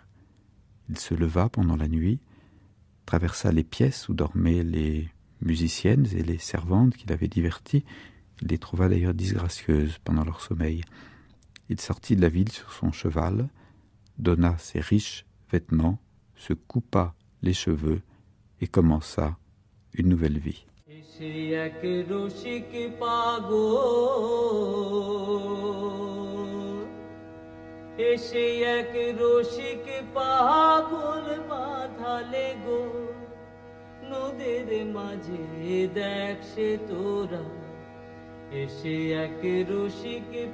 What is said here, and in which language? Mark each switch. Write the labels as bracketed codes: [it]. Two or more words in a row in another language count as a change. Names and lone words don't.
[fr] Il se leva pendant la nuit, traversa les pièces où dormaient les musiciennes et les servantes qu'il avait diverties. Il les trouva d'ailleurs disgracieuses pendant leur sommeil. Il sortit de la ville sur son cheval, donna ses riches vêtements, se coupa les cheveux et commença une nouvelle vie. [bn] এসে এক রসিক পাগল বাঁধালে গো নদীর মাঝে দেখ সে তোরা এসে এক রসিক